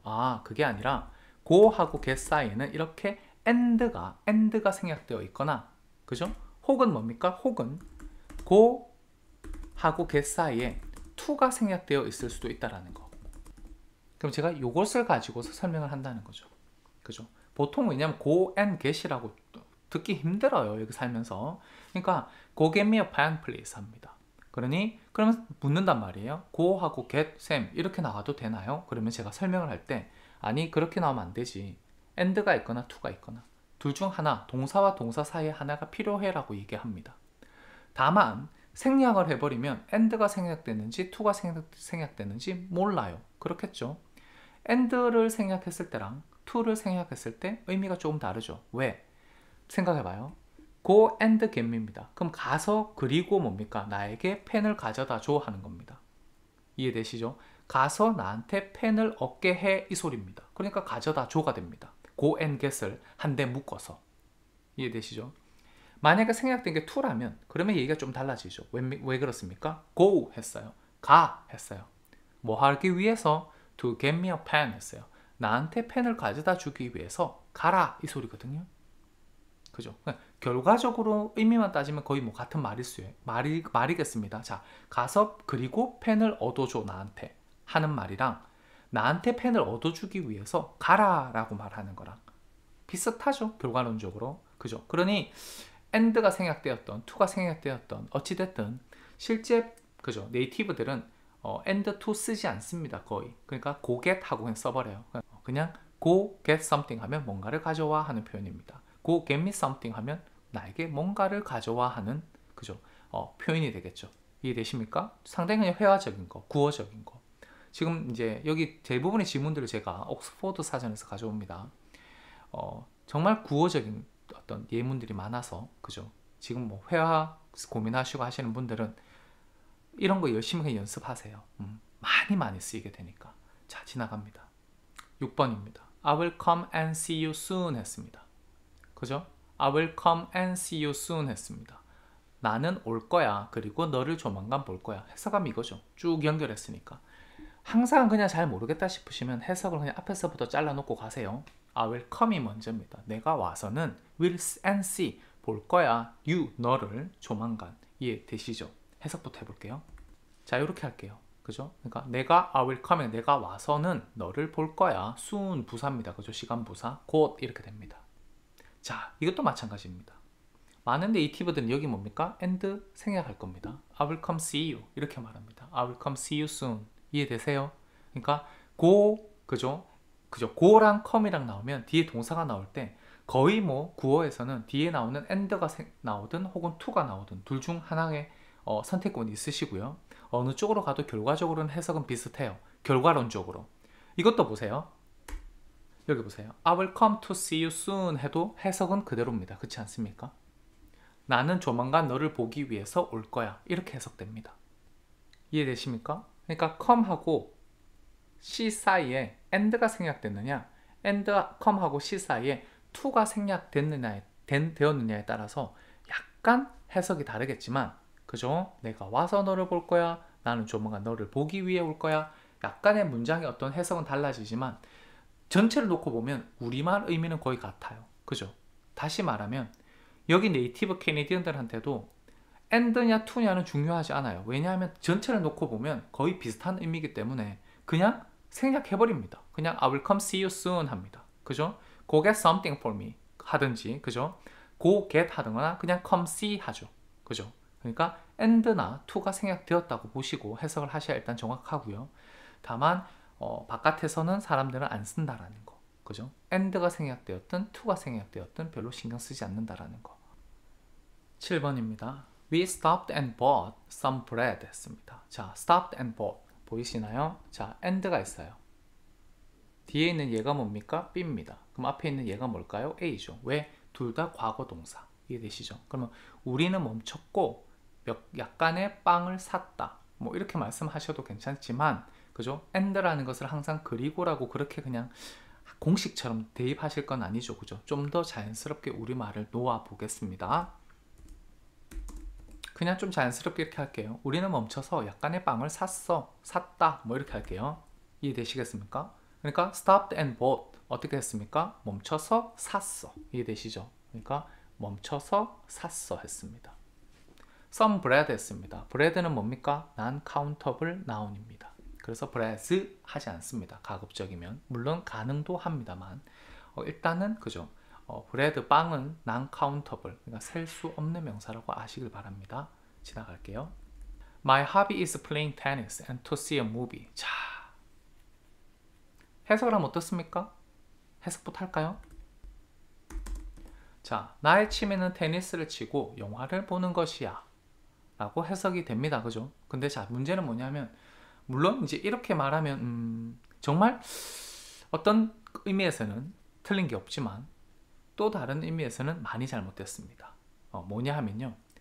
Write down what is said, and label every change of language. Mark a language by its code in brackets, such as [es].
[ko] 아, 그게 아니라 go하고 get 사이에는 이렇게 and가 생략되어 있거나, 그죠? 혹은 뭡니까? 혹은 go하고 get 사이에 to가 생략되어 있을 수도 있다라는 거. 그럼 제가 이것을 가지고서 설명을 한다는 거죠. 그죠? 보통 왜냐면 go and get이라고 듣기 힘들어요. 여기 살면서. 그러니까 [en] go get me a pen please [ko] 합니다. 그러면 묻는단 말이에요. go하고 get, 쌤 이렇게 나와도 되나요? 그러면 제가 설명을 할 때 아니 그렇게 나오면 안 되지. and가 있거나 to가 있거나 둘 중 하나, 동사와 동사 사이에 하나가 필요해 라고 얘기합니다. 다만 생략을 해버리면 and가 생략되는지 to가 생략되는지 몰라요. 그렇겠죠? and를 생략했을 때랑 to를 생략했을 때 의미가 조금 다르죠. 왜? 생각해봐요. [en] go and get me입니다. [ko] 그럼 가서 그리고 뭡니까? 나에게 펜을 가져다 줘 하는 겁니다. 이해되시죠? 가서 나한테 펜을 얻게 해 이 소리입니다. 그러니까 가져다 줘가 됩니다. go and get을 한 대 묶어서. 이해되시죠? 만약에 생략된 게 to라면 그러면 얘기가 좀 달라지죠. 왜 그렇습니까? go 했어요. 가 했어요. 뭐 하기 위해서 [en] to get me a pen [ko] 했어요. 나한테 펜을 가져다 주기 위해서 가라 이 소리거든요. 그죠? 결과적으로 의미만 따지면 거의 뭐 같은 말이겠습니다. 자, 가서 그리고 펜을 얻어줘 나한테 하는 말이랑 나한테 펜을 얻어주기 위해서 가라 라고 말하는 거랑 비슷하죠. 결과론적으로. 그죠? 그러니 and가 생략되었던 to가 생략되었던 어찌됐든 실제 그죠? 네이티브들은 and to 쓰지 않습니다. 거의. 그러니까 go get 하고 그냥 써버려요. 그냥 [en] go get something [ko] 하면 뭔가를 가져와 하는 표현입니다. [en] go get me something [ko] 하면 나에게 뭔가를 가져와 하는 그죠? 표현이 되겠죠. 이해되십니까? 상당히 그냥 회화적인 거, 구어적인 거. 지금 이제 여기 대부분의 지문들을 제가 옥스포드 사전에서 가져옵니다. 정말 구어적인 어떤 예문들이 많아서 그죠? 지금 뭐 회화 고민하시고 하시는 분들은 이런 거 열심히 그냥 연습하세요. 많이 쓰이게 되니까. 자, 지나갑니다. 6번입니다. [en] I will come and see you soon [ko] 했습니다. 그죠? [en] I will come and see you soon [ko] 했습니다. 나는 올 거야. 그리고 너를 조만간 볼 거야. 해석하면 이거죠. 쭉 연결했으니까. 항상 그냥 잘 모르겠다 싶으시면 해석을 그냥 앞에서부터 잘라놓고 가세요. [en] I will come [ko] 이 먼저입니다. 내가 와서는 will and see 볼 거야. you 너를 조만간. 이해되시죠? 해석부터 해볼게요. 자, 이렇게 할게요. 그죠? 그러니까 내가 [en] I will come [ko] 내가 와서는 너를 볼 거야. soon 부사입니다. 그죠? 시간 부사. 곧 이렇게 됩니다. 자, 이것도 마찬가지입니다. 많은 네이티브들은 여기 뭡니까? and 생략할 겁니다. [en] I will come see you [ko] 이렇게 말합니다. [en] I will come see you soon. [ko] 이해되세요? 그러니까 [en] go [ko] 그죠? go랑 come이랑 나오면 뒤에 동사가 나올 때 거의 뭐 구어에서는 뒤에 나오는 and가 나오든 혹은 to가 나오든 둘 중 하나의 선택권이 있으시고요. 어느 쪽으로 가도 결과적으로는 해석은 비슷해요. 결과론적으로. 이것도 보세요. 여기 보세요. [en] I will come to see you soon [ko] 해도 해석은 그대로입니다. 그렇지 않습니까? 나는 조만간 너를 보기 위해서 올 거야. 이렇게 해석됩니다. 이해되십니까? 그러니까 come하고 see 사이에 and가 생략됐느냐 and come하고 see 사이에 to가 생략됐느냐에 되었느냐에 따라서 약간 해석이 다르겠지만 그죠? 내가 와서 너를 볼 거야. 나는 조만간 너를 보기 위해 올 거야. 약간의 문장의 어떤 해석은 달라지지만 전체를 놓고 보면 우리말 의미는 거의 같아요. 그죠? 다시 말하면 여기 네이티브 캐네디언들한테도 and냐 to냐는 중요하지 않아요. 왜냐하면 전체를 놓고 보면 거의 비슷한 의미이기 때문에 그냥 생략해버립니다. 그냥 [en] I will come see you soon [ko] 합니다. 그죠? [en] Go get something for me [ko] 하든지 그죠? [en] Go get [ko] 하든거나 그냥 [en] come see [ko] 하죠. 그죠? 그러니까 and나 to가 생략되었다고 보시고 해석을 하셔야 일단 정확하고요. 다만 바깥에서는 사람들은 안 쓴다라는 거. 그죠? and가 생략되었든 to가 생략되었든 별로 신경 쓰지 않는다라는 거. 7번입니다. [en] We stopped and bought some bread [ko] 했습니다. 자, [en] stopped and bought [ko] 보이시나요? 자, and가 있어요. 뒤에 있는 얘가 뭡니까? B입니다. 그럼 앞에 있는 얘가 뭘까요? A죠. 왜? 둘 다 과거 동사. 이해되시죠? 그러면 우리는 멈췄고 약간의 빵을 샀다. 뭐 이렇게 말씀하셔도 괜찮지만, 그죠? and라는 것을 항상 그리고라고 그렇게 그냥 공식처럼 대입하실 건 아니죠. 그죠? 좀 더 자연스럽게 우리말을 놓아 보겠습니다. 그냥 좀 자연스럽게 이렇게 할게요. 우리는 멈춰서 약간의 빵을 샀다. 뭐 이렇게 할게요. 이해되시겠습니까? 그러니까 stopped and bought 어떻게 했습니까? 멈춰서 샀어. 이해되시죠? 그러니까 멈춰서 샀어 했습니다. some bread 했습니다. bread는 뭡니까? [en] non-countable noun [ko] 입니다. 그래서 bread 하지 않습니다. 가급적이면. 물론 가능도 합니다만 일단은 그죠? bread 빵은 non-countable 그러니까 셀 수 없는 명사라고 아시길 바랍니다. 지나갈게요. [en] My hobby is playing tennis and to see a movie. [ko] 자, 해석을 하면 어떻습니까? 해석부터 할까요? 자, 나의 취미는 테니스를 치고 영화를 보는 것이야 라고 해석이 됩니다. 그죠? 근데 자, 문제는 뭐냐면 물론 이제 이렇게 말하면 정말 어떤 의미에서는 틀린 게 없지만 또 다른 의미에서는 많이 잘못됐습니다. 뭐냐 하면요.